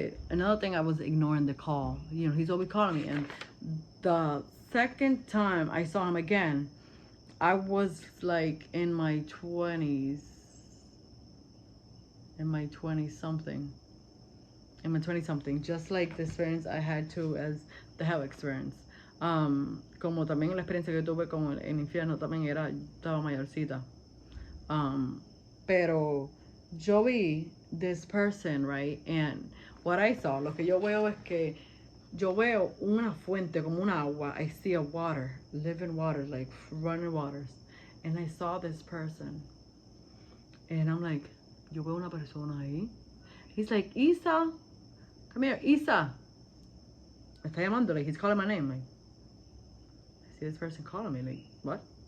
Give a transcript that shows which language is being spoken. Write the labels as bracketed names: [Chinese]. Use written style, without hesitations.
[English] Another thing, I was ignoring the call. You know, he's always calling me. And the second time I saw him again, I was like in my 20s. In my 20-something. Just like the experience I had too as the hell experience. [Spanish] Como también la experiencia que tuve con el infierno también estaba mayorcita. Pero yo vi [English] this person, [Spanish] right? [English] And what I saw, [Spanish] lo que yo veo es que yo veo una fuente como un agua. [English] I see a water, living water, like running waters. And I saw this person. And I'm like, [Spanish] yo veo una persona ahí. [English] He's like, Isa, come here, Isa. [Spanish] Me está llamando, [English] like, he's calling my name, like. I see this person calling me, like, what?